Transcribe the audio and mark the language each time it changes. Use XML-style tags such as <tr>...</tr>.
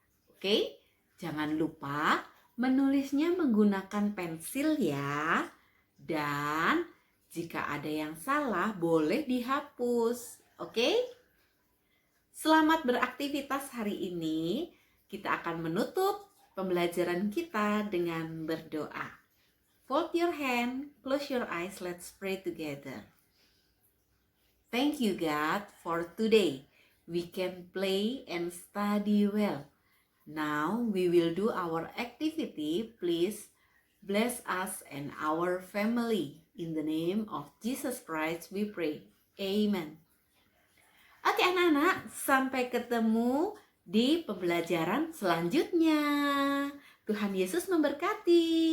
<id>Oke, jangan lupa menulisnya menggunakan pensil ya. Dan jika ada yang salah boleh dihapus. Oke? Selamat beraktivitas hari ini. Kita akan menutup pembelajaran kita dengan berdoa.</id> <en>Fold your hand, close your eyes, let's pray together. Thank you God for today. We can play and study well. Now we will do our activity. Please bless us and our family. In the name of Jesus Christ we pray. Amen.</en> <id>Oke anak-anak, sampai ketemu di pembelajaran selanjutnya. Tuhan Yesus memberkati.</id>